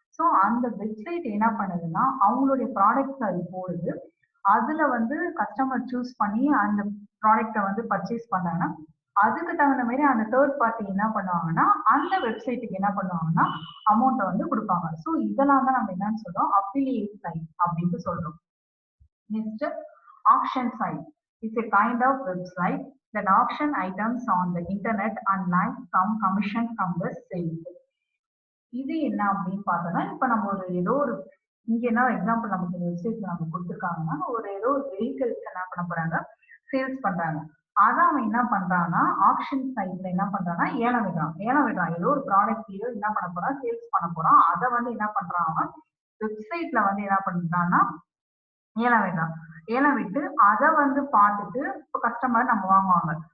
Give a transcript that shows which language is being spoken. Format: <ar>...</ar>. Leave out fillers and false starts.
<ta>So அந்த website என்ன பண்ணுதுன்னா அவங்களுடைய ப்ராடக்ட்ஸ் அது போடுது, அதுல வந்து கஸ்டமர் சூஸ் பண்ணி அந்த ப்ராடக்டை வந்து பர்ச்சேஸ் பண்ணாங்கன்னா அதுக்கு தகுந்த மாதிரி அந்த தேர்ட் பார்ட்டி என்ன பண்ணுவாங்கன்னா அந்த வெப்சைட்டுக்கு என்ன பண்ணுவாங்கன்னா அமௌண்ட்டை வந்து கொடுப்பாங்க. ஸோ இதெல்லாம் தான் நம்ம என்னன்னு சொல்றோம், அஃபிலியேட் சைட் அப்படின்ட்டு சொல்றோம்.</ta> <en>Next auction site is a kind of website that auction items on the internet and like some commission from the sales.</en> <ta>இது என்ன அப்படின்னு பார்த்தோம்னா இப்ப நம்ம ஒரு ஏதோ ஒரு இங்க என்ன எக்ஸாம்பிள் நமக்கு இந்த வெப்சைட்ல நம்ம கொடுத்துருக்காங்கன்னா ஏதோ ஒரு வெஹிக்கிள்ஸ் என்ன பண்ண போறாங்க, சேல்ஸ் பண்றாங்க. அதான் அவன் என்ன பண்றான்னா ஆக்ஷன் சைட்ல என்ன பண்றான்னா ஏலம் விடுறான். ஏதோ ஒரு ப்ராடக்ட் என்ன பண்ண போறான், சேல்ஸ் பண்ண போறான். அதை வந்து என்ன பண்றான், வெப்சைட்ல வந்து என்ன பண்றான்னா ஏலம் விட்டு அதை வந்து பார்த்துட்டு இப்போ கஸ்டமர் நம்ம வாங்குவாங்க.</ta>